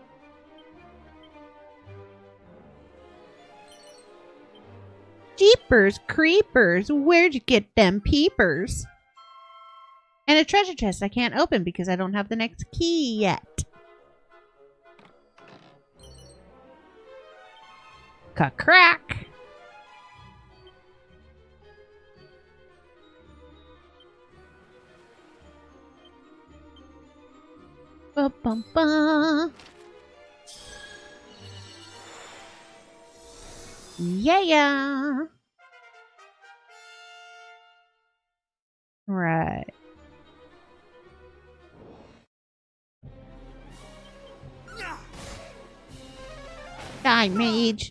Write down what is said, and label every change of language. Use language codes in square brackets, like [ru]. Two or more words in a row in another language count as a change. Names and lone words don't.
[en] Jeepers creepers, where'd you get them peepers? And a treasure chest I can't open because I don't have the next key yet. Crack. Ba-bum-ba. Yeah. Right. Die, mage.